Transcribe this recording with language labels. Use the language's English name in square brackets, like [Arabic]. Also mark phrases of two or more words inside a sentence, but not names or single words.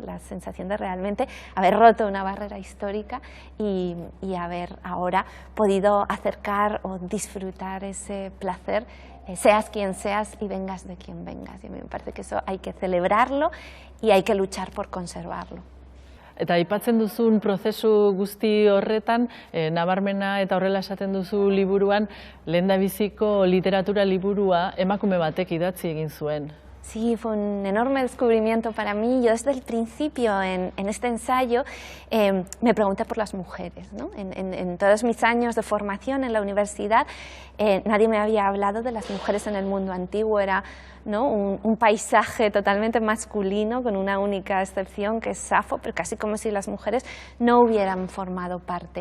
[Spanish] La sensación de realmente haber roto una barrera histórica y haber ahora podido acercar o disfrutar ese placer, seas quien seas y vengas de quien vengas. Y a mí me parece que eso hay que celebrarlo y hay que luchar por conservarlo. [Basque] Eta aipatzen duzun prozesu guzti horretan, nabarmena eta horrela esaten duzu liburuan, lehendabiziko literatura liburua emakume batek idatzi egin zuen. [Spanish] Sí, fue un enorme descubrimiento para mí. Yo desde el principio en este ensayo me pregunté por las mujeres, ¿no? En todos mis años de formación en la universidad nadie me había hablado de las mujeres en el mundo antiguo. Era, ¿no? un paisaje totalmente masculino con una única excepción que es Safo, pero casi como si las mujeres no hubieran formado parte.